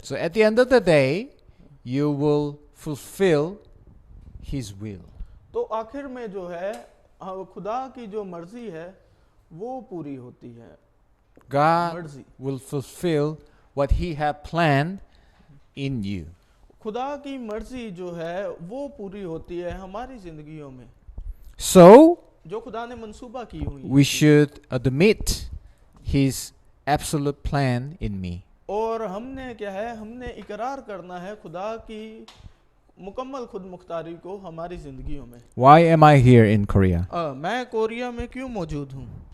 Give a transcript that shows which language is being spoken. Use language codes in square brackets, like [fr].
[en] So at the end of the day, you will fulfill His will. [hi] तो आखिर में जो है खुदा की जो मर्जी है वो पूरी होती है. [en] God [hi] मर्जी, [en] will fulfill what He had planned in you. [hi] खुदा की मर्जी जो है वो पूरी होती है हमारी जिंदगियों में, [en] So [hi] जो खुदा ने मंसूबा की हुई. [en] we should admit His absolute plan in me. [hi] और हमने क्या है, हमने इकरार करना है खुदा की मुकम्मल खुद मुख्तारी को हमारी जिंदगियों में. [en] Why am I here in Korea? [hi] मैं कोरिया में क्यों मौजूद हूँ?